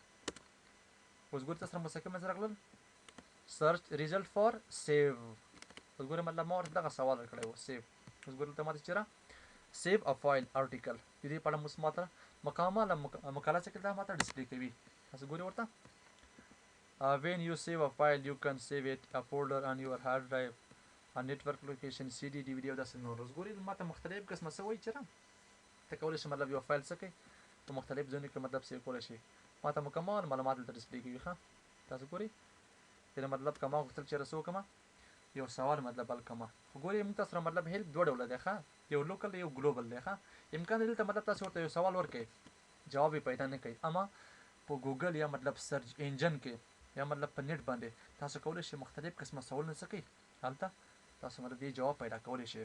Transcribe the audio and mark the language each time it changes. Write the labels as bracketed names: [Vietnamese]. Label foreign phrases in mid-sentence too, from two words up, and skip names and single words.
[Pashto] اوس ګورئ تاسو سره مستقیم څه راغلل [English] search result for save. [Pashto] اوس ګورئ مطلب ما ورته دغه سوال ورکړی و سیو. اوس ګورئ دلته ماته چېرې [English] save a file article [Pashto] د دې په اړه اوس ماته مکمله مقاله څه کړې ده ماته ډسپلې کوي. تاسو ګورئ ورته [English] when you save a file you can save it a folder on your hard drive a network location CD DVD [Pashto] او داسې نور. اوس ګورئ ماته مختلف قسمه څه وایي چېرې ته کولی شي مطلب یو فایل څه کوي په مختلف ځایونو کې مطلب سیو کولی شي. ماته مکمل معلومات دلته ډسپلې کوي ښه تاسو ګورئ یعنې مطلب که ما غوښتل چېرې څه وکړمه یو سوال مطلب حل کړمه خو ګورئ موږ تاسو سره مطلب هیلپ دوه ډوله دی ښه یو لوکل دی یو ګلوبل دی ښه امکان دی دلته مطلب تاسو ورته یو سوال ورکړئ جواب یې پیدا نه کوي اما په ګوګل یا مطلب [English] search engine [Pashto] کې یا مطلب په نیټ باندې تاسو کولی شئ مختلف قسمه سوالونه څه کوئ هلته تاسو مطلب دې جواب پیدا کولی شئ.